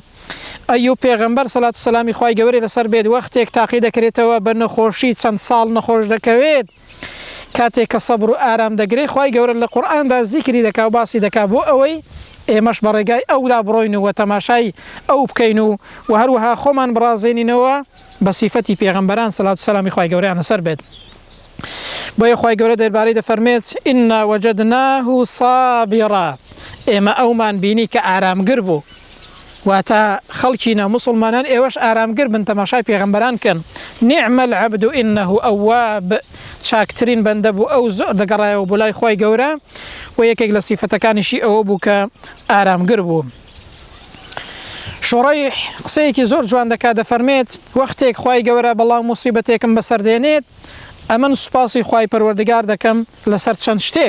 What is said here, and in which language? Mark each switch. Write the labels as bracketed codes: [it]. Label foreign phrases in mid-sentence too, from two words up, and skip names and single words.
[ckb] ئەیوب پێغەمبەر سەلات و سەلامی خوای گەورەی لەسەر بێت وەختێک تاقی دەکرێتەوە بە نەخۆشی چەند ساڵ نەخۆش دەکەوێت کاتێک کە سەبر و ئارام دەگرێت خوای گەورە لە قورئاندا زیکری دەکا و باسی دەکا بۆ ئەوەی ئێمەش بە ڕێگای ئەودا بڕۆین و تەماشای ئەو بکەین و هەروەها خۆمان بڕازێنینەوە بە سیفەتی پێغەمبەران سەلات و سەلامی خوای گەورەیان لەسەر بێت. بۆیە خوای گەورە دەربارەی دەفەرمێت [ar] ئینا وەجەدناه صابیرا، [ckb] ئێمە ئەومان بینی کە ئارامگر بوو. واتە خەڵکی ناموسڵمانان ئێوەش ئارامگر بن تەماشای پێغەمبەران کەن. [ar] نعم العبد إنه أواب، [ckb] چاکترین بەندە بوو ئەو زۆر دەگەڕایەوە بۆ لای خوای گەورە و یەکێک لە سیفەتەکانیشی ئەوە بوو کە ئارامگر بوو. شوڕەیح قسەیەکی زۆر جوان دەکات دەفەرمێت وەختێک خوای گەورە بەڵام موسیبەتێکم بەسەردێنێت ئەمن سوپاسی خوای پەروەردگار دەکەم لەسەر چەند شتێک.